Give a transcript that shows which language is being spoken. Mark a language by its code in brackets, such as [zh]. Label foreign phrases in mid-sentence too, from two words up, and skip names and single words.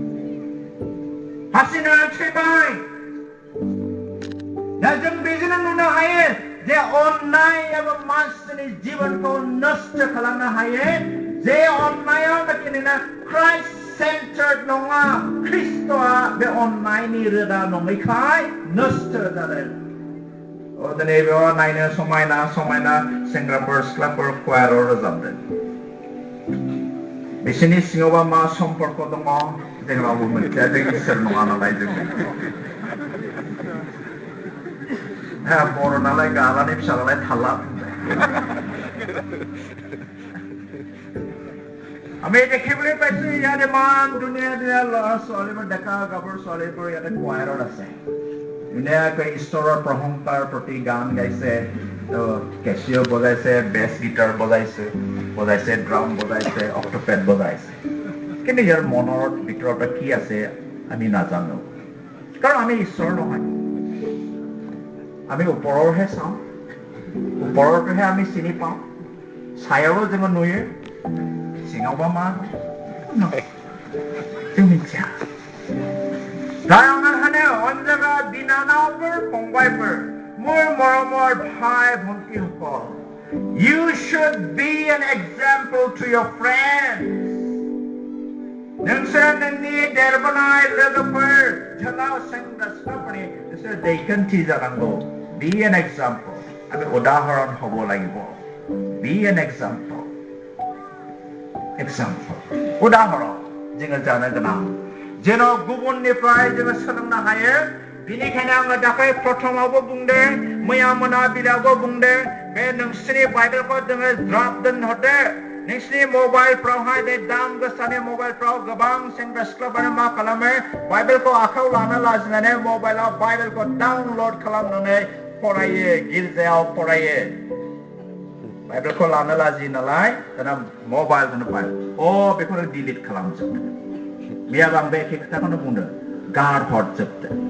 [brx] दा जों बेजोंनो नुनो हायो जे अननायाबो मानसिनि जिबनखौ नष्ट खालामनो हायो जे अननाया नोंना [en] Christ centered [brx] नङा ख्रिस्ट'आ बे अननायनि रोदा नङैखाय नष्ट जादों दिनै बेयाव नायनो समायना समायना सेंग्राफोर सिख्लाफोर खयाराव रोजाबदों बिसोरनि सिङावबा मा सम्पर्क दङ जों रावबो मिथिया जों इसोर नङा नालाय जों बर' नालाय गालानि फिसा नालाय थाला [as] আমি দেখিবলৈ পাইছো ইয়াত ইমান ধুনীয়া ধুনীয়া ল'ৰা ছোৱালীবোৰ ডেকা গাভৰু ছোৱালীবোৰ ইয়াতে কোৱাৰত আছে ধুনীয়াকৈ ঈশ্বৰৰ প্ৰশংসাৰ প্ৰতি গান গাইছে কেচিঅ' বজাইছে বেছ গিটাৰ বজাইছে ড্ৰাম বজাইছে অক্টোপেড বজাইছে কিন্তু ইয়াৰ মনৰ ভিতৰত কি আছে আমি নাজানো কাৰণ আমি ঈশ্বৰ নহয় আমি ওপৰৰহে চাওঁ ওপৰৰটোহে আমি চিনি পাওঁ ছায়াৰো [brx] जोङो नुयो सिङावबा मा जों मिथिया दा आं होनो अनजागा बिनानावफोर फंबायफोर [as] মোৰ মৰমৰ ভাই ভণ্টিসকল [en] you should be an example to your friends [brx] नोंसोर नोंनि देरबोनाय लोगोफोर जोलाव सेंग्रा सिख्लाफोरनि नोंसोर दैखान्थि जानांगौ [en] be an example [as] আমি উদাহৰণ হ'ব লাগিব [en] be an example [brx] उदाहरण जोङो जानो गोनां जेन' गुबुननिफ्राय जोङो सोलोंनो हायो बेनिखायनो आङो दाखालि प्रथमावबो बुंदों मैया मोनाबिलियावबो बुंदों बे नोंसोरनि बाइबेलखौ जोङो ज्राब दोनहरदो नोंसोरनि मबाइलफ्रावहाय बे दाम गोसानि मबाइलफ्राव गोबां सेंग्रा सिख्लाफोरा मा खालामो बाइबेलखौ आखायाव लानो लाजिनानै मबाइलाव बाइबेलखौ डाउनलड खालामनानै फरायो गिर्जायाव फरायो बाइबेलखौ लानो लाजियो नालाय दाना मबाइलखौनो बाइबेल बेखौनो डिलिट खालामजोबदो मैयाबो आं बे एखे खोथाखौनो बुंदों गारहरजोबदो